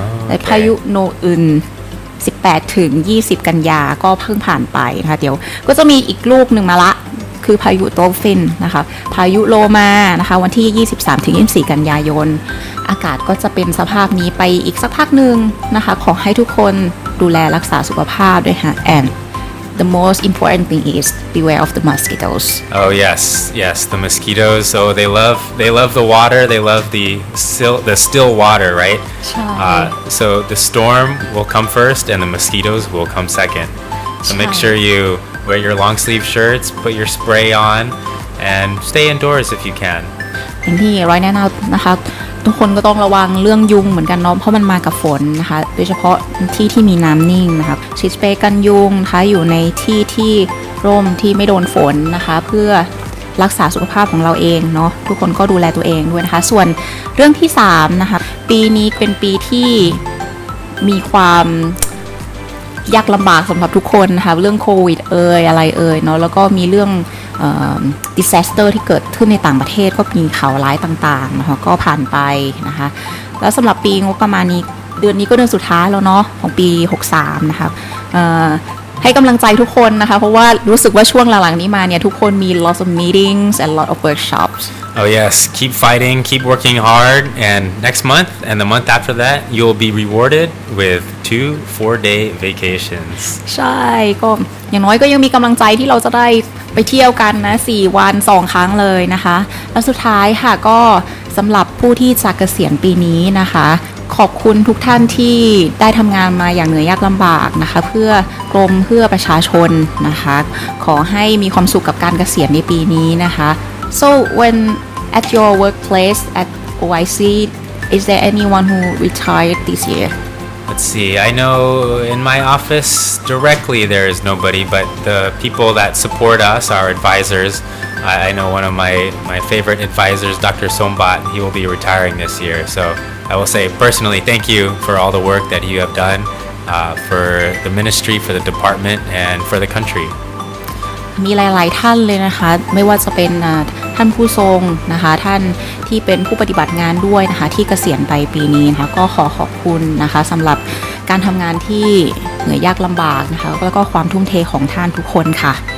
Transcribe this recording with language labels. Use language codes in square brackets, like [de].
[th] และพายุโนอึน18ถึง20กันยาก็เพิ่งผ่านไปนะคะเดี๋ยวก็จะมีอีกลูกหนึ่งมาละคือพายุโตฟินนะคะพายุโลมานะคะวันที่23ถึง24กันยายนอากาศก็จะเป็นสภาพนี้ไปอีกสักพักหนึ่งนะคะขอให้ทุกคนดูแลรักษาสุขภาพด้วยค่ะ [en] and the most important thing is beware of the mosquitoes. Oh yes, the mosquitoes. So they love the water. They love the still water, right? So the storm will come first, and the mosquitoes will come second. So make sure you wear your long sleeve shirts, put your spray on, and stay indoors if you can. [th] อย่างที่ร้อยแนะนำนะคะทุกคนก็ต้องระวังเรื่องยุงเหมือนกันเนาะเพราะมันมากับฝนนะคะโดยเฉพาะที่มีน้ำนิ่งนะคะฉีดสเปรย์กันยุงนะคะอยู่ในที่ร่มที่ไม่โดนฝนนะคะเพื่อรักษาสุขภาพของเราเองเนาะทุกคนก็ดูแลตัวเองด้วยนะคะส่วนเรื่องที่3นะคะปีนี้เป็นปีที่มีความ ยากลำบากสำหรับทุกคนนะคะเรื่องโควิดอะไรเนาะแล้วก็มีเรื่องdisaster ที่เกิดขึ้นในต่างประเทศก็มีข่าวร้ายต่างๆนะคะก็ผ่านไปนะคะแล้วสำหรับปีงบประมาณนี้เดือนนี้ก็เดือนสุดท้ายแล้วเนาะของปี63นะคะให้กำลังใจทุกคนนะคะเพราะว่ารู้สึกว่าช่วงหลังๆนี้มาเนี่ยทุกคนมี [en] lots of meetings and lot of workshops. Oh yes, keep fighting, keep working hard, and next month and the month after that you'll be rewarded with 2 4-day vacations. [th] ใช่ก็อย่างน้อยก็ยังมีกำลังใจที่เราจะได้ไปเที่ยวกันนะ4วัน2ครั้งเลยนะคะแล้วสุดท้ายค่ะก็สำหรับผู้ที่จะเกษียณปีนี้นะคะขอบคุณทุกท่านที่ได้ทำงานมาอย่างเหนื่อยยากลำบากนะคะเพื่อกรมเพื่อประชาชนนะคะขอให้มีความสุขกับการเกษียณในปีนี้นะคะ [en] So when at your workplace at OIC is there anyone who retired this year? Let's see, I know in my office directly there is nobody, but the people that support us, our advisors, I know one of my favorite advisors, Dr. Sombat, he will be retiring this year. So I will say personally thank you for all the work that you have done. for the ministry, for the department, and for the country. [th] มีหลายๆท่านเลยนะคะไม่ว่าจะเป็นท่านผู้ทรงนะคะท่านที่เป็นผู้ปฏิบัติงานด้วยนะคะที่เกษียณไปปีนี้นะคะก็ขอขอบคุณนะคะสำหรับการทำงานที่เหนื่อยยากลำบากนะคะแล้วก็ความทุ่มเทของท่านทุกคนค่ะ